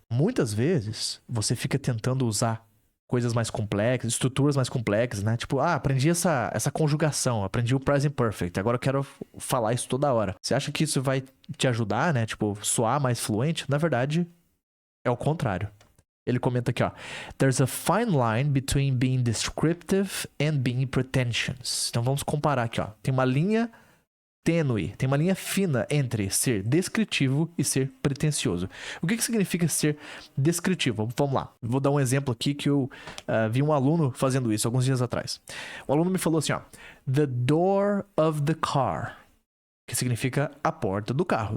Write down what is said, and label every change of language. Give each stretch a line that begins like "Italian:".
Portuguese: Muitas vezes, você fica tentando usar coisas mais complexas, estruturas mais complexas, né? Tipo, aprendi essa conjugação, aprendi o present perfect, agora eu quero falar isso toda hora. Você acha que isso vai te ajudar, né? Tipo, soar mais fluente? Na verdade, é o contrário. Ele comenta aqui, ó.
English: There's a fine line between being descriptive and being pretentious.
Portuguese: Então vamos comparar aqui, ó. Tem uma linha tênue, tem uma linha fina entre ser descritivo e ser pretensioso. O que significa ser descritivo? Vamos lá. Vou dar um exemplo aqui que eu vi um aluno fazendo isso alguns dias atrás. O aluno me falou assim, ó.
English: The door of the car.
Portuguese: Que significa a porta do carro.